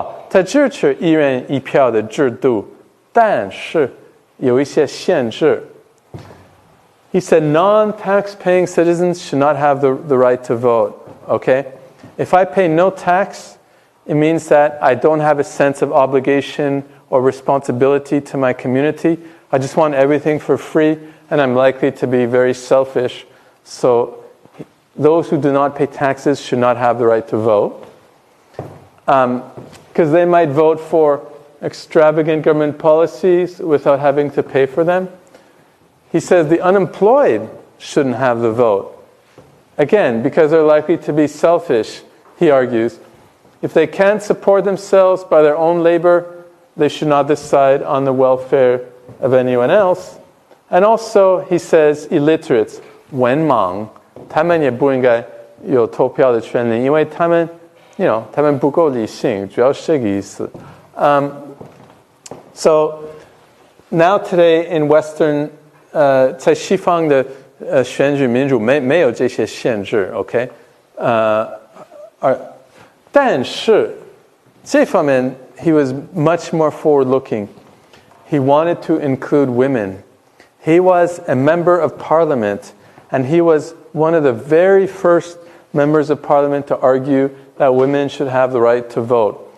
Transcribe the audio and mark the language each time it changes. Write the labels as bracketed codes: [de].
[zh] 他支持一人一票的制度，但是有一些限制。 [en] He said non-tax-paying citizens should not have the right to vote. Okay? If I pay no tax, it means that I don't have a sense of obligation or responsibility to my community. I just want everything for free, and I'm likely to be very selfish. So those who do not pay taxes should not have the right to vote. Because they might vote for extravagant government policies without having to pay for them. He says the unemployed shouldn't have the vote. Again, because they're likely to be selfish, he argues. If they can't support themselves by their own labor, they should not decide on the welfare of anyone else. And also, he says, illiterates, [zh] 文盲，他们也不应该有投票的权利，因为他们他们不够理性，主要是这个意思。 [en] So now today in Western [zh] 在西方的选举民主没有这些限制 ，OK？但是这方面 [en] he was much more forward-looking. He wanted to include women. He was a member of parliament, and he was one of the very first members of parliament to argue that women should have the right to vote.